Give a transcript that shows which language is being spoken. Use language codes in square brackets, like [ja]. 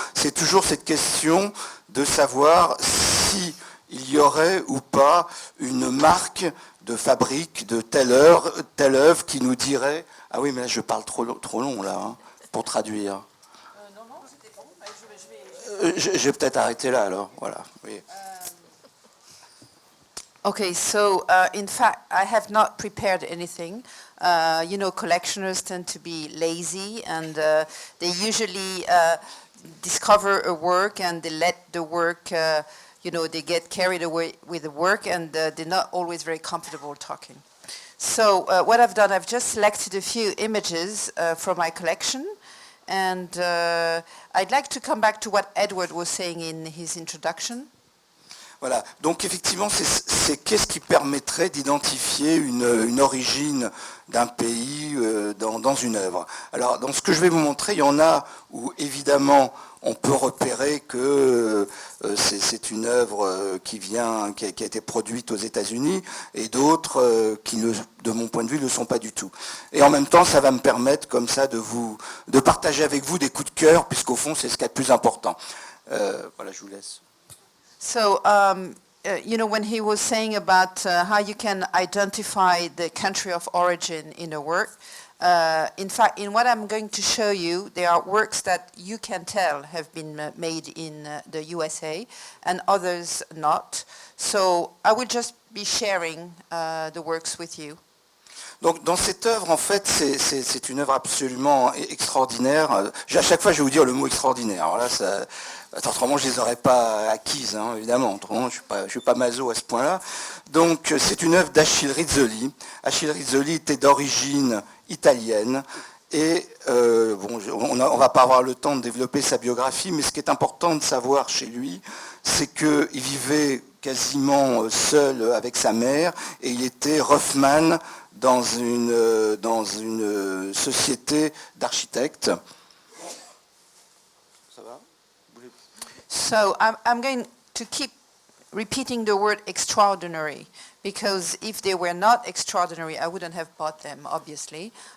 [fr] C'est toujours cette question de savoir si il y aurait ou pas une marque de fabrique de telle œuvre qui nous dirait « Ah oui, mais là je parle trop long là, hein, pour traduire. » Non, c'était bon. Je vais peut-être arrêter là alors. Voilà. Oui. [en] Okay, so in fact, I have not prepared anything. Collectioners tend to be lazy, and they usually discover a work and they let the work, they get carried away with the work, and they're not always very comfortable talking. So what I've done, I've just selected a few images from my collection, and I'd like to come back to what Edward was saying in his introduction. [fr] Voilà, donc effectivement, c'est qu'est-ce qui permettrait d'identifier une origine d'un pays dans une œuvre. Alors, dans ce que je vais vous montrer, il y en a où, évidemment, on peut repérer que c'est une œuvre qui a été produite aux États-Unis, et d'autres qui, de mon point de vue, ne le sont pas du tout. Et en même temps, ça va me permettre, comme ça, de partager avec vous des coups de cœur, puisqu'au fond, c'est ce qui est le plus important. Voilà, je vous laisse. [en] So, when he was saying about how you can identify the country of origin in a work, in fact, in what I'm going to show you, there are works that you can tell have been made in the USA and others not. So I will just be sharing the works with you. [fr] Donc dans cette œuvre, en fait, c'est une œuvre absolument extraordinaire. À chaque fois, je vais vous dire le mot extraordinaire. Alors là, autrement, je les aurais pas acquises, hein, évidemment. Autrement, je suis pas maso à ce point-là. Donc c'est une œuvre d'Achille Rizzoli. Achille Rizzoli était d'origine italienne. Et on va pas avoir le temps de développer sa biographie, mais ce qui est important de savoir chez lui, c'est qu'il vivait quasiment seul avec sa mère, et il était roughman dans une société d'architectes. Ça va? [en] So I'm going to keep repeating the word extraordinary, because if they were not extraordinary, I wouldn't have bought them, obviously.